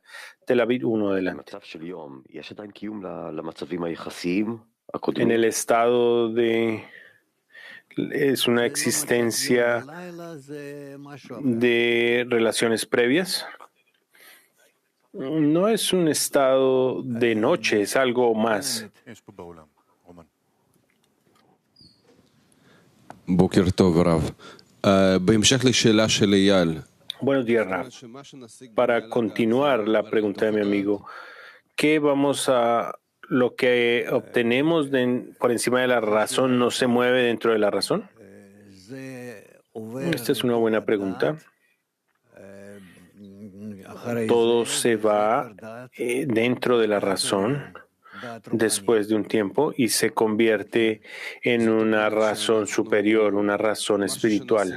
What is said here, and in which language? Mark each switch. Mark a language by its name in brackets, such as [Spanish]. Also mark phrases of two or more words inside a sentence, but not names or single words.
[Spanish] Tel Aviv 1, adelante. En el estado de... es una existencia de relaciones previas. No es un estado de noche, es algo más. [Hebrew] בוקר טוב, רב. בהמשך לשאלה של אייל. [Spanish] Buenos días, Rab. Para continuar la pregunta de mi amigo, ¿qué vamos a... lo que obtenemos por encima de la razón no se mueve dentro de la razón? Esta es una buena pregunta. Todo se va dentro de la razón después de un tiempo y se convierte en una razón superior, una razón espiritual.